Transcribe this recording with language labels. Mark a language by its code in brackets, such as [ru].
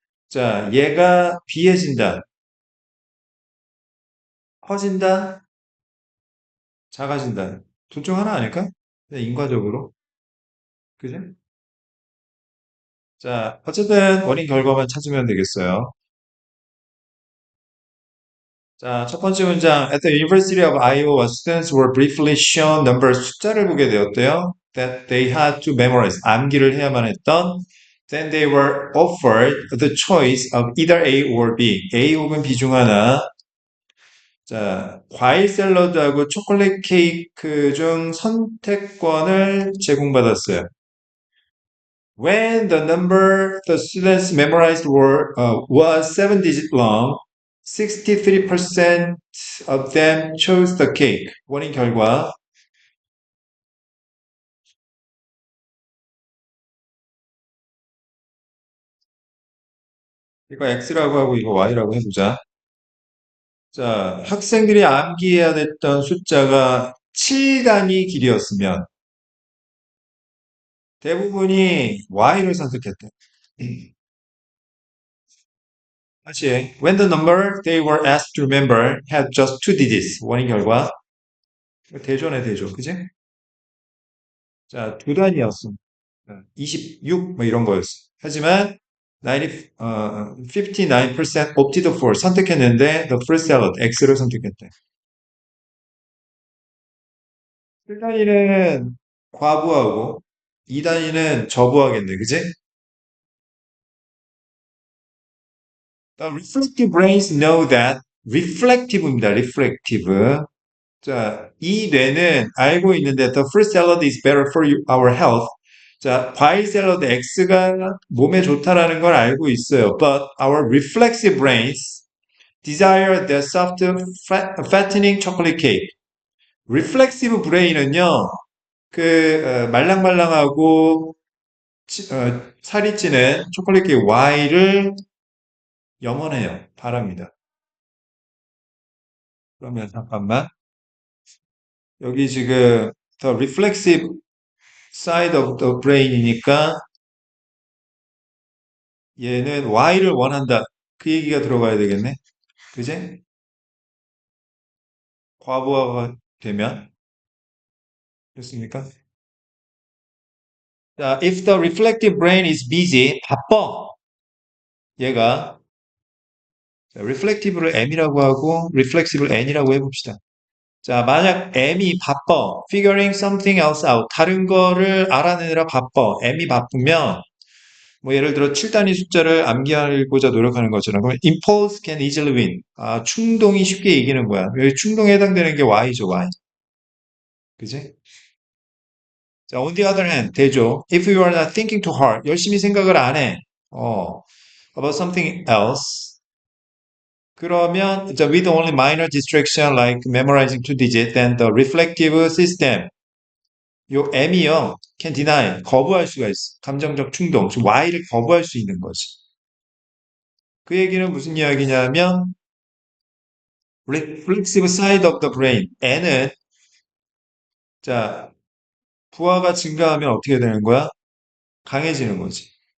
[ko] 자, 얘가 비해진다, 커진다, 작아진다. 둘 중 하나 아닐까? 그냥 인과적으로. 그지? 자, 어쨌든 원인 결과만 찾으면 되겠어요. 자, 첫 번째 문장. [en] At the University of Iowa, students were briefly shown numbers [ko] 숫자를 보게 되었대요. [en] That they had to memorize. [ko] 암기를 해야만 했던. [en] Then they were offered the choice of either A or B. [ko] A 혹은 B 중 하나. 자, 과일 샐러드하고 초콜릿 케이크 중 선택권을 제공받았어요. [en] When the number the students memorized was 7 digit long, 63% of them chose the cake. [ko] 원인 결과. 이거 X라고 하고 이거 Y라고 해보자. 자, 학생들이 암기해야 됐던 숫자가 7단위 길이였으면 대부분이 Y를 선택했대. 다시 해. [en] When the number they were asked to remember had just 2 digits. [ko] 원인 결과. 대조네, 대조. 그지? 자, 두 단위였어. 26, 뭐 이런 거였어. 하지만, 90, 59% [en] opted for [ko] 선택했는데, [en] the fruit salad, [ko] X를 선택했대. 1단위는 과부하고, 2단위는 저부하겠네, 그지? [en] The reflective brains know that, reflective입니다, reflective. [ko] 자, 이 뇌는 알고 있는데 [en] the fruit salad is better for our health. [ko] 자, 과일 샐러드 X가 몸에 좋다라는 걸 알고 있어요. [en] But our reflexive brains desire the soft, fattening chocolate cake. [ko] reflexive brain은요, 말랑말랑하고 살이 찌는 초콜릿 케이크 Y를 염원해요. 바랍니다. 그러면 잠깐만. 여기 지금 [en] the reflexive side of the brain [ko] 이니까 얘는 Y를 원한다. 그 얘기가 들어가야 되겠네. 그제? 과부하가 되면. 됐습니까? [en] 자, if the reflective brain is busy, [ko] 바빠. 얘가 reflective를 M이라고 하고 reflexive를 N이라고 해봅시다. 자, 만약 M이 바빠, [en] figuring something else out, [ko] 다른 거를 알아내느라 바빠, M이 바쁘면 뭐 예를 들어 7단위 숫자를 암기하고자 노력하는 것처럼 그러면 [en] impulse can easily win. [ko] 아, 충동이 쉽게 이기는 거야. 여기 충동에 해당되는 게 Y죠, Y. 그지? [en] 자, on the other hand, [ko] 대조. [en] If you are not thinking too hard, [ko] 열심히 생각을 안 해. [en] about something else. 그러면 with only minor distraction like memorizing 2 digits, then the reflective system, [ko] 요 M이요, [en] can deny, [ko] 거부할 수가 있어. 감정적 충동, 즉 Y를 거부할 수 있는 거지. 그 얘기는 무슨 이야기냐면 [en] reflexive side of the brain, [ko] N은 자 부하가 증가하면 어떻게 되는 거야? 강해지는 거지.